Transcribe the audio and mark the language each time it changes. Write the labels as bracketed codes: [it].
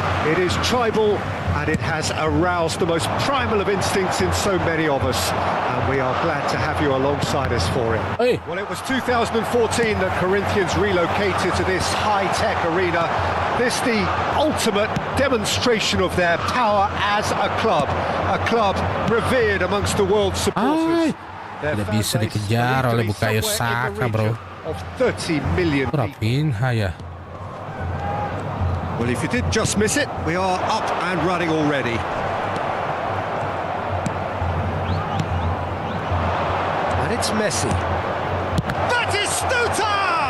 [en] It is tribal, and it has aroused the most primal of instincts in so many of us, and we are glad to have you alongside us for it. Hey. Well, it was 2014 that Corinthians relocated to this high-tech arena. This the ultimate demonstration of their power as a club revered amongst the world's supporters. [id] Tidak bisa dikejar oleh Bukayo Saka, bro. [en] Of 30 million [id] Rapinha ya. [en] Well, if you did just miss it, we are up and running already. And it's Messi. Batistuta!